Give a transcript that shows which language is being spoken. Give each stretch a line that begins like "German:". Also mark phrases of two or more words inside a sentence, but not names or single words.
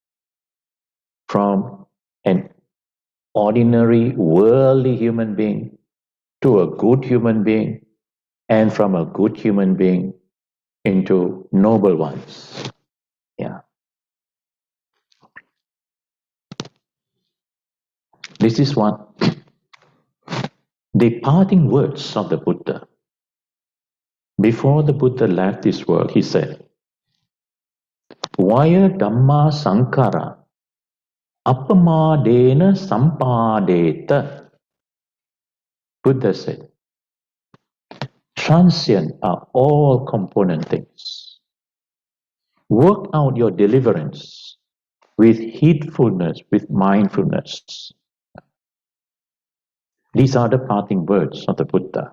English: from an ordinary worldly human being to a good human being, and from a good human being into noble ones. Yeah. This is what the parting words of the Buddha. Before the Buddha left this world, he said,
Pali: Vaya dhamma sankara appamadena sampadeta.
English: Buddha said, transient are all component things. Work out your deliverance with heedfulness, with mindfulness. These are the parting words of the Buddha.